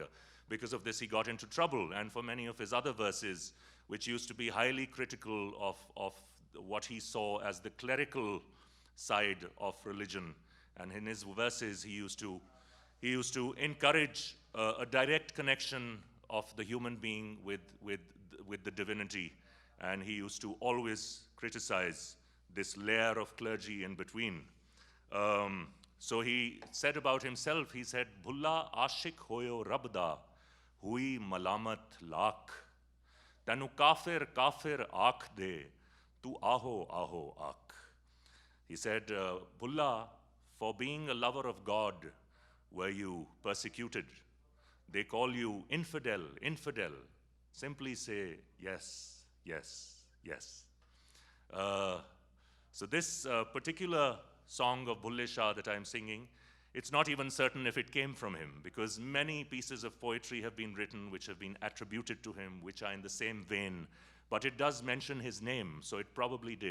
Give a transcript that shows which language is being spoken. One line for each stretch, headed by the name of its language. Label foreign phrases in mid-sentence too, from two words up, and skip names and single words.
English: Because of this, he got into trouble. And for many of his other verses, which used to be highly critical of what he saw as the clerical side of religion, and in his verses he used to encourage a direct connection of the human being with the divinity, and he used to always criticize this layer of clergy in between. So he said about himself, he said,
Punjabi: "ਬੁੱਲ੍ਹਾ ਆਸ਼ਿਕ ਹੋਇਓਂ ਰੱਬਦਾ, ਹੋਈ ਮਲਾਮਤ ਲੱਖ, ਤੈਨੂੰ ਕਾਫ਼ਿਰ ਕਾਫ਼ਿਰ ਆਖ ਦੇ, ਤੂੰ ਆਹੋ ਆਹੋ ਆਖ."
English: He said, "Bulla, for being a lover of God, were you persecuted? They call you infidel, infidel. Simply say, yes, yes, yes." So this particular song of Bulesha that I'm singing, it's not even certain if it came from him, because many pieces of poetry have been written which have been attributed to him, which are in the same vein, but it does mention his name, so it probably did.